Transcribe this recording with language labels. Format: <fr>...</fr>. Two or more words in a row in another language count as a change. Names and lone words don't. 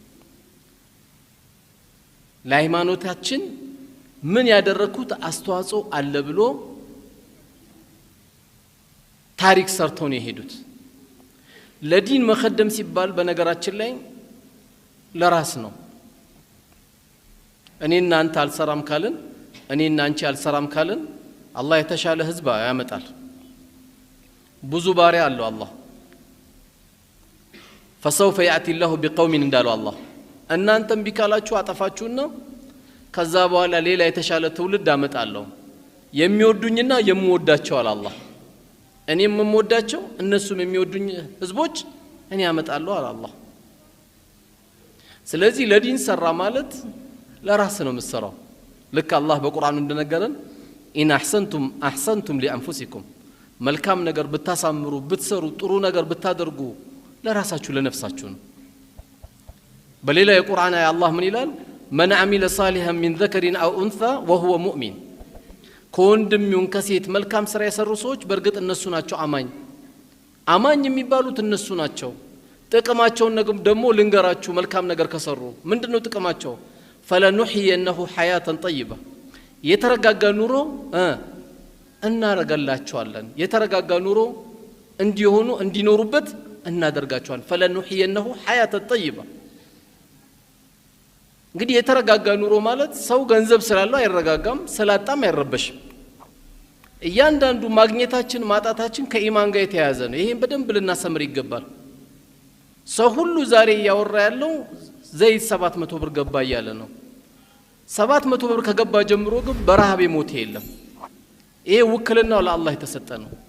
<am>ለሃይማኖታችን ምን ያደረኩት አስተዋጽኦ አለ ብሎ ታሪክ ሰርተው ነው የሄዱት። ለዲን መخدም ሲባል በነገራችን ላይ ለራስ ነው። እኔና አንተ አልሰራም ካልን እኔና አንቺ አልሰራም ካልን አላህ የተሻለ ህዝብ ያመጣል። ብዙ ባሪያ አለው አላህ።</am> <ar>فسوف ياتي الله بقوم</ar> <am>እንዳለው አላህ እናንተም ቢካላችሁ አጠፋችሁና ከዛ በኋላ ሌላ የተሻለ ትውልድ አመጣለሁ የሚወዱኝና የምወዳቸው አለ አላህ። እኔም የምወዳቸው እነሱም የሚወዱኝ ህዝቦች እኔ አመጣለሁ አለ አላህ። ስለዚህ ለዲን ሰራ ማለት ለራስ ነው የምትሰራው። ልክ አላህ በቁርአኑ እንደነገረን</am> <ar>إن أحسنتم أحسنتم لأنفسكم</ar> <am>መልካም ነገር ብታሳምሩ ብትሰሩ ጥሩ ነገር ብታደርጉ ለራሳችሁ ለነፍሳችሁ ነው። በሌላ የቁርአን አያ አላህ ምን ይላል?</am> <ar>من عمل صالحا من ذكر أو أنثى وهو مؤمن</ar> <am>ከወንድም ይሁን ከሴት መልካም ስራ የሰሩ ሰዎች በርግጥ እነሱ ናቸው አማኝ የሚባሉት እነሱ ናቸው። ጥቅማቸውን ደግሞ ልንገራችሁ መልካም ነገር ከሰሩ ምንድነው ጥቅማቸው?</am> <ar>فلنحيينه حياة طيبة</ar> <am>የተረጋጋ ኑሮ እናረጋላቸዋለን የተረጋጋ ኑሮ እንዲሆኑ እንዲኖሩበት እናደርጋቸዋለን</am> <ar>فلنحيينه حياة طيبة</ar> <am>እንግዲህ የተረጋጋ ኑሮ ማለት ሰው ገንዘብ ስላለው አይረጋጋም ስላጣም አይረበሽም እያንዳንዱ ማግኘታችን ማጣታችን ከኢማን ጋር የተያያዘ ነው ይሄን በደንብ ልናሰምር ይገባል ሰው ሁሉ ዛሬ ያወራ ያለው ዘይት 700 ብር ገባ እያለ ነው 700 ብር ከገባ ጀምሮ ግን በረሃብ የሞተ የለም ይሄ ውክልናው ለአላህ የተሰጠ ነው</am>